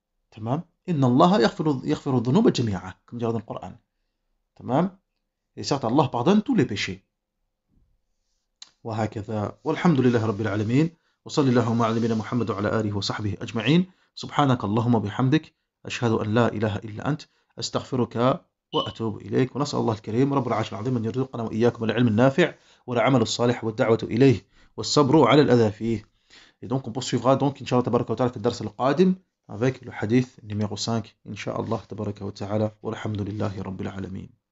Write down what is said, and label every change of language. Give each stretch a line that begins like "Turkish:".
Arabic: Tamam. Inna Allah yaghfiru dhunuba jami'a,
French: comme dit dans le Coran.
Arabic: Tamam.
French: Et certes, Allah pardonne tous les péchés.
Arabic: وهكذا والحمد لله رب العالمين وصلى اللهم على نبينا محمد وعلى آله وصحبه أجمعين سبحانك اللهم وبحمدك أشهد أن لا إله إلا أنت أستغفرك وأتوب إليك ونسأل الله الكريم رب العرش العظيم أن يرزقنا وإياكم العلم النافع والعمل الصالح والدعوة إليه والصبر على الأذى فيه.
French: Et donc on poursuivra donc Inch'Allah tabaraka wa ta'ala
Arabic: في الدرس القادم
French: avec le hadith numéro 5 Inch'Allah tabaraka wa ta'ala walhamdulillahi rabbil alamin.